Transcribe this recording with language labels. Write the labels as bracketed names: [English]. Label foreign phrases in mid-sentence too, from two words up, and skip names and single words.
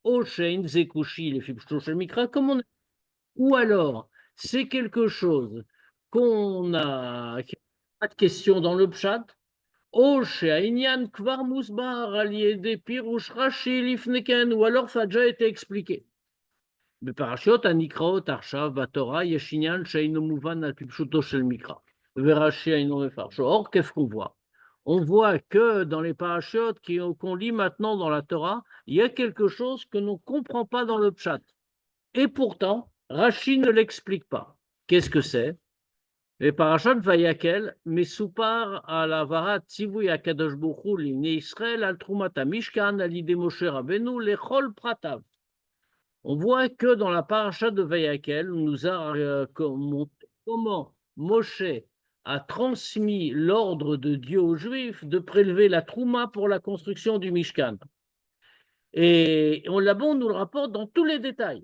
[French] Ou alors, c'est quelque chose qui n'a pas de question dans le pshat, ou alors ça a déjà été expliqué. [Hebrew] בפרשות הנקראות עכשיו בתורה יש עניין שאינו מובן על פי פשוטו של מקרא, ורש"י אינו מפרשו. [French] Or, qu'est-ce qu'on voit? On voit que dans les parachutes qu'on lit maintenant dans la Torah, il y a quelque chose que l'on ne comprend pas dans le pshat. Et pourtant, Rashi ne l'explique pas. Qu'est-ce que c'est? [Hebrew] Les פרשת ויקהל, מסופר על העברת ציווי הקדוש ברוך הוא לבני ישראל על תרומת המשכן על ידי משה רבינו לכל פרטיו. [French] On voit que dans la parasha de Vayakel, on nous a montré comment Moshe a transmis l'ordre de Dieu aux Juifs de prélever la Trouma pour la construction du Mishkan. Et là-bas, on nous le rapporte dans tous les détails.